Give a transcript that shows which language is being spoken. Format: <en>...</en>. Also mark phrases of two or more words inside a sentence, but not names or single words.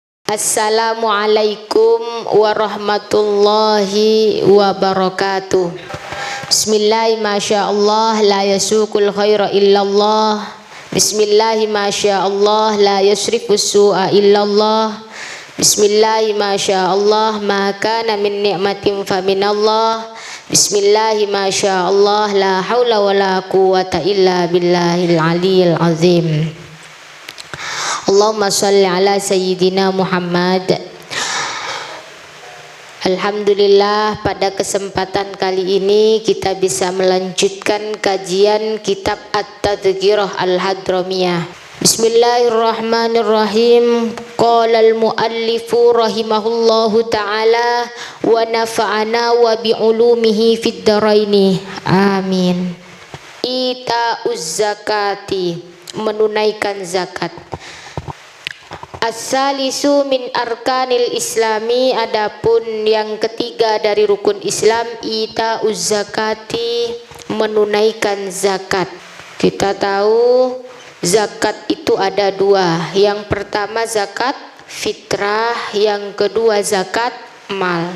<ar>السلام عليكم ورحمة الله وبركاته. بسم الله ما شاء الله لا يسوق الخير إلا الله. بسم الله ما شاء الله لا يصرف السوء إلا الله. بسم الله ما شاء الله ما كان من نعمة فمن الله. بسم الله ما شاء الله لا حول ولا قوة إلا بالله العلي العظيم. اللهم صل على سيدنا محمد. Alhamdulillah,</ar> <id>pada kesempatan kali ini kita bisa melanjutkan kajian kitab At-Tadhkirah Al-Hadramiyah.</id> <ar>بسم الله الرحمن الرحيم. قال المؤلف رحمه الله تعالى ونفعنا وبعلومه في الدارين. Amin. إيتاء الزكاة,</ar> <id>menunaikan zakat.</id> <ar>الثالث من أركان الإسلام,</ar> <id>adapun yang ketiga dari rukun Islam,</id> <ar>إيتاء الزكاة,</ar> <id>menunaikan zakat. Kita tahu zakat itu ada dua. Yang pertama zakat fitrah, yang kedua zakat mal.</id>